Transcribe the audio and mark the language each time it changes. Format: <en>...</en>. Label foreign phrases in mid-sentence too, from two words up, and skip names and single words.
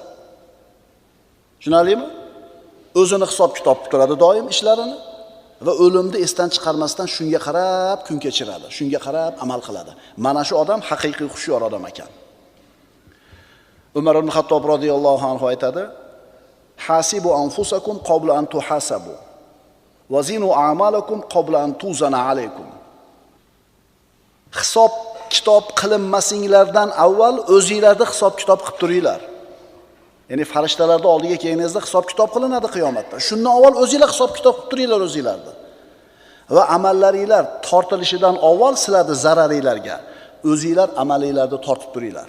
<uz>Tushunarlimi? O'zini hisob-kitob qilib turadi doim ishlarini va o'limni esdan chiqarmasdan shunga qarab kun kechiradi, shunga qarab amal qiladi. Mana shu odam haqiqiy hushyor odam ekan. Umar ibn Xattob</uz> <ar>رضي الله عنه</ar> <uz>aytadi:</uz> <ar>"حاسبوا أنفسكم قبل أن تحاسبوا وزنوا أعمالكم قبل أن توزن عليكم."</ar> <uz>Hisob kitob qilinmasinglardan avval o'zingizlarni hisob kitob qilib turinglar. Ya'ni farishtalarning oldiga kelganingizda hisob kitob qilinadi qiyomatda. Shundan avval o'zingizlar hisob kitob qilib turinglar o'zingizlarni. Va amallaringlar tortilishidan avval sizlarning zararinglarga o'zingizlar amalinglarni tortib turinglar.</uz>